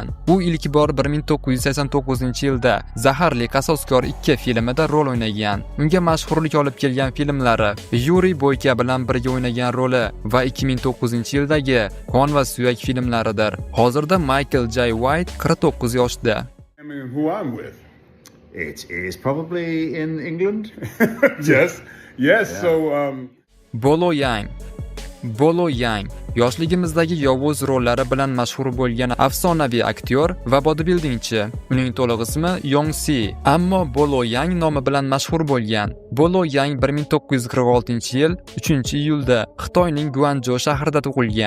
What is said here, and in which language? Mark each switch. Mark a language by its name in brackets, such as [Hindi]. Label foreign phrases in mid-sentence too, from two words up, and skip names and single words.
[Uzbek] U ilk bor 1989-yilda Zaharli qasoskor 2 filmida rol o'ynagan. Unga mashhurlik olib kelgan filmlari Yuri Boyka bilan birga o'ynagan roli va 2009-yildagi Qon va suyak filmlaridir. Hozirda Michael J. White 49 yoshda. [English] Who I'm with? It is probably in England. Yes. Yes, yeah. So [Uzbek] Bolo Yang yoshligimizdagi yovuz rollari bilan mashhur bo'lgan afsonaviy aktyor va bodybuildingchi. Uning to'liq ismi Yong Si, ammo Bolo Yang nomi bilan mashhur bo'lgan. Bolo Yang 1946-yil 3-iyulda Xitoyning Guanzhou shahrida tug'ilgan.